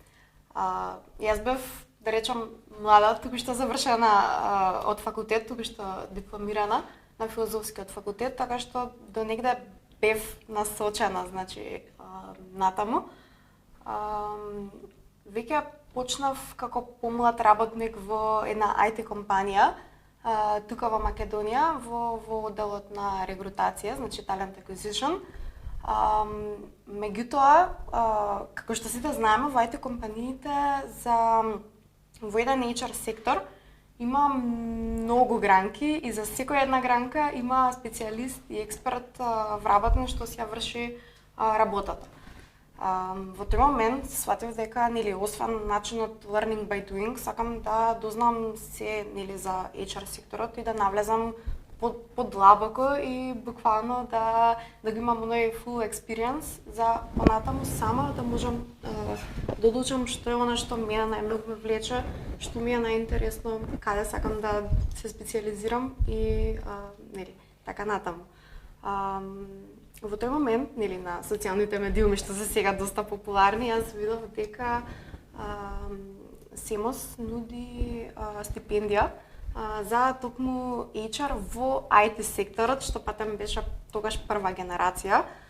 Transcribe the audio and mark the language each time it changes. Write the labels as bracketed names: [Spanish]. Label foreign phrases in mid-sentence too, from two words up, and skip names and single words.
[Macedonian] Јас бев, да речам, млада, току-што завршена од факултет, току-што дипломирана на филозофскиот факултет, така што до негде бев насочена, значи, натаму. Веќе почнав како помлад работник во една IT компанија, тука во Македонија, во одделот на регрутација, значи [English] talent acquisition. [Macedonian] Меѓутоа, како што сите знаеме, во IT компаниите во еден HR сектор има многу гранки и за секоја една гранка има специјалист и експерт вработен што си ја врши работата. Во тој момент сватив дека нели освен начинот [English] learning by doing, [Macedonian] сакам да дознам се нели за HR секторот и да навлезам подлабоко и буквално да го имам оној [English] full experience [Macedonian] за понатаму сама да можам да одлучам што е она што мене најмногу ме влече, што ми е најинтересно, каде сакам да се специјализирам и нели така натаму. Во тој момент, нели, на социјалните медиуми што се сега доста популарни, јас видов дека СЕМОС нуди стипендија за токму HR во IT секторот, што патем беше тогаш прва генерација.